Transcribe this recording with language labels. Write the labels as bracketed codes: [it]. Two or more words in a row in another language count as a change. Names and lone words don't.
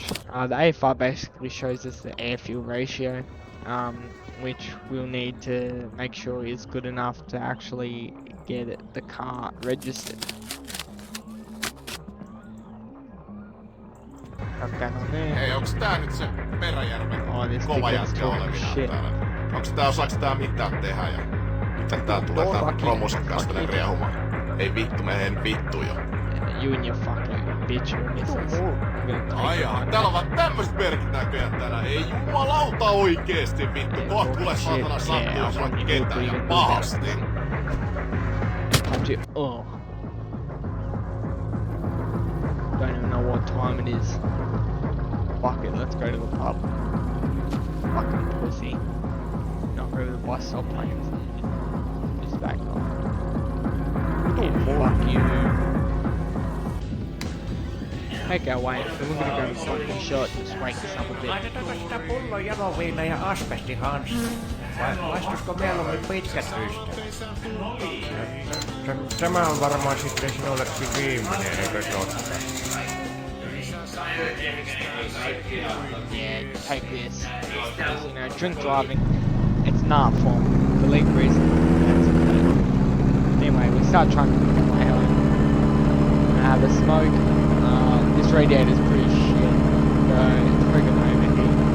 [en] The AFI basically shows us the air-fuel ratio, which we'll need to make sure is good enough to actually get the car registered. Got that on there. [fi] Hei, onks tää nyt se Peräjärven [en] Oh, this [fi] kova [en] ticket's [fi] jätkä [en] talking [fi] olevinaan [en] shit. [fi] täällä? Osaaks tää mitään tehdä ja miten tää tulee tää promosen kanssa tänne riehumaan? Ei vittu, menen vittu jo. [en] You and your fucking bitch missus. [fi] Ai jaa, täällä on vaan tämmöset merkit näköjään täällä. Ei jumalauta oikeesti vittu. Kohta tulee saatana sattua, jos on ketään ja pahasti. [en] Oh. Don't even know what time it is. Fuck it, let's go to the pub. Fucking pussy. Not go to the bus stop planes. Just back off. Yeah, fuck you. Make our way, then we're gonna go fucking shot and just wake this up a bit. [fi] Laitetaanko sitä pullon jaloviina ja asbestihanska? Maistuisiko mieluummin pitkät ystävät? Tämä on varmaan sitten sinullekin viimeinen, eikö totta? [en] Yeah, take this. Because, you know, drink driving, it's an art form. For legal reason, that's okay. Anyway, we start trying to make our way home. I have a smoke. This radiator's pretty shit, so it's probably gonna overheat.